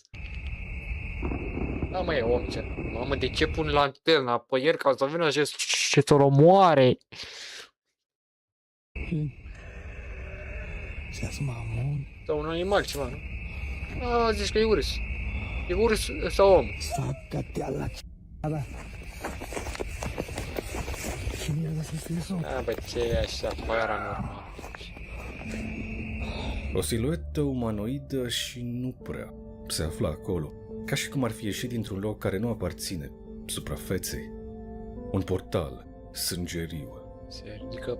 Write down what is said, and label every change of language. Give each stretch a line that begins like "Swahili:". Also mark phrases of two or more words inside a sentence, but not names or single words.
Romanian: Da, mă, e om, ce? Mamă, de ce pun lanterna pe el ca să vină și să-l omoare? Sau un animal, ceva, nu? Zici că e urs. E urs sau om?
Spanish: Sácate a la ch***ada. ¿Qué mierda es eso?
Romanian: Bă, ce e așa, paranormal. O siluetă umanoidă și nu prea se afla acolo, ca și cum ar fi ieșit dintr-un loc care nu aparține suprafeței. Un portal sângeriu. Adică